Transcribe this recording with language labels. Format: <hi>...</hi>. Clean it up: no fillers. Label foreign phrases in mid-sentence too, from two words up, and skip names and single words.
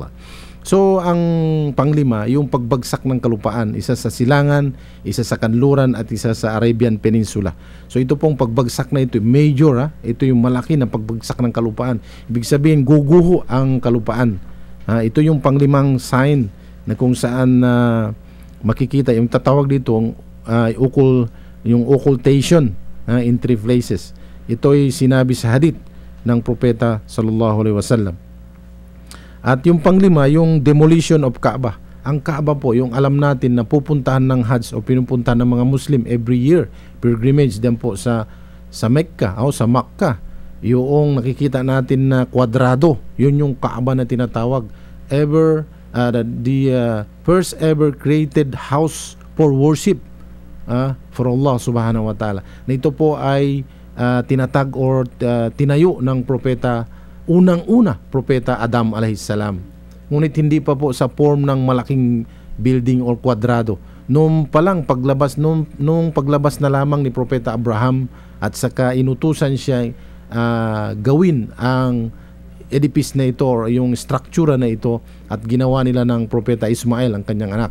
<tl>So ang panglima, yung pagbagsak ng kalupaan, isa sa silangan, isa sa kanluran at isa sa Arabian Peninsula. So ito pong pagbagsak na ito, major, ito yung malaki na pagbagsak ng kalupaan. Ibig sabihin guguho ang kalupaan. Ito yung panglimang sign na kung saan makikita yung tatawag dito yung</tl> <en>occultation in three places.</en> <tl>Ito ay sinabi sa hadith ng Propeta</tl> <ar>صلى الله عليه وسلم.</ar> <tl>At yung panglima, yung</tl> <en>demolition of Kaaba.</en> <tl>Ang Kaaba po, yung alam natin na pupuntahan ng Hajj o pinupuntahan ng mga Muslim</tl> <en>every year,</en> <tl>pilgrimage din po sa Mecca o sa Makkah. Yung nakikita natin na kwadrado, yun yung Kaaba na tinatawag.</tl> <en>The first ever created house for worship for Allah</en> <ar>سبحانه وتعالى.</ar> <tl>Na ito po ay tinatag or tinayo ng unang-una propeta Adam</tl> <ar>عليه السلام.</ar> <tl>Ngunit hindi pa po sa form ng malaking building or kwadrado. Nung paglabas na lamang ni Propeta Abraham at saka inutusan siya gawin ang edifice na ito or yung struktura na ito at ginawa nila ng Propeta Ismael ang kanyang anak.</tl>